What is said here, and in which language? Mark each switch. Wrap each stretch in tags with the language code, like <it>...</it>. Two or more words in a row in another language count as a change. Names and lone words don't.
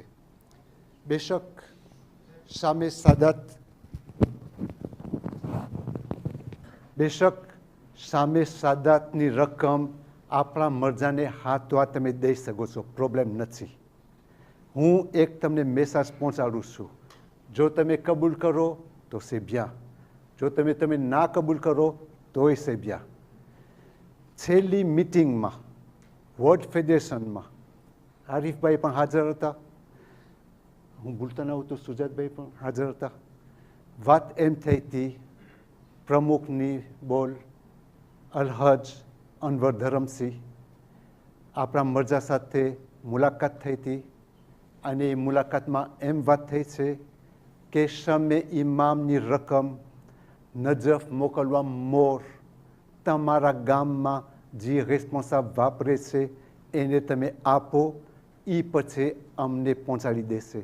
<gu>બેશક સામે સાદાત બેશક સામે સાદાતની રકમ આપણા મરજાને હાથવા તમે દઈ શકો છો, પ્રોબ્લેમ નથી. હું એક તમને મેસેજ પહોંચાડું છું. જો તમે કબૂલ કરો તો</gu> <fr>c'est bien,</fr> <gu>જો તમે ના કબૂલ કરો તોય</gu> <fr>c'est bien.</fr> <gu>છેલ્લી મિટિંગમાં વર્લ્ડ ફેડરેશનમાં આરીફભાઈ પણ હાજર હતા, હું ભૂલતા ન હોઉં તો સુજાતભાઈ પણ હાજર હતા. વાત એમ થઈ હતી, પ્રમુખની બોલ અલહજ અનવર ધરમસિંહ આપણા મરજા સાથે મુલાકાત થઈ હતી અને એ મુલાકાતમાં એમ વાત થઈ છે કે શમે ઇમામની રકમ નજફ મોકલવા મોર તમારા ગામમાં જે રેસ્પોન્સાબલ વાપરે છે એને તમે આપો, એ પછી અમને પહોંચાડી દેશે.</gu>